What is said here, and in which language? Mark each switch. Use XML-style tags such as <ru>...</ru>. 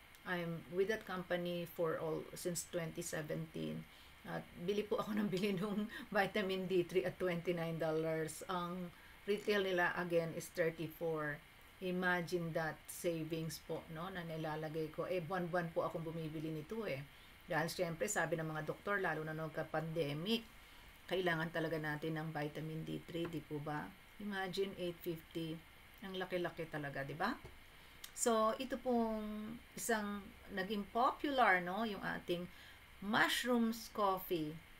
<en>I'm with that company since 2017.</en> <tl>At bili po ako ng bili ng vitamin D3 at $29. Ang retail nila again is $34.</tl> <en>Imagine that savings</en> <tl>po, no, na nilalagay ko. Buwan-buwan po akong bumibili nito eh. Dahil syempre, sabi ng mga doktor, lalo na nung pandemic, kailangan talaga natin ng vitamin D3, di po ba? Imagine, $8.50. Ang laki-laki talaga, di ba? So, ito pong isang naging popular, no? Yung ating mushrooms coffee.</tl>